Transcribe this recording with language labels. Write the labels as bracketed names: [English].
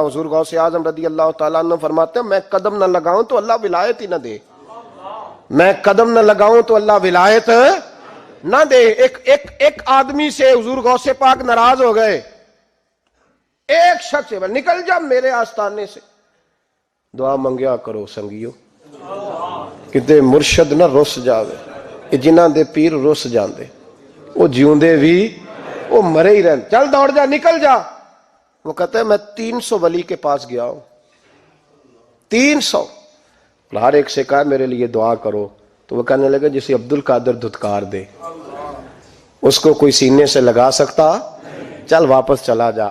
[Urdu] حضور غوث اعظم رضی اللہ تعالیٰ عنہ فرماتے ہیں میں قدم نہ لگاؤں تو اللہ ولایت ہی نہ دے, میں قدم نہ لگاؤں تو اللہ ولایت نہ دے. ایک آدمی سے حضور غوث پاک ناراض ہو گئے. ایک شخص سے نکل جا میرے آستانے سے. [Punjabi] دعا منگیا کرو سنگیو, کتے مرشد نہ رس جاوے, جنہاں دے پیر رس جاندے, وہ جیوندے بھی وہ مرے ہی رہن. [Urdu] چل دوڑ جا, نکل جا. وہ کہتا ہے میں 300 ولی کے پاس گیا ہوں, 300. ہر ایک سے کہا میرے لیے دعا کرو. تو وہ کہنے لگا جسے عبد القادر دھتکار دے اس کو کوئی سینے سے لگا سکتا, چل واپس چلا جا.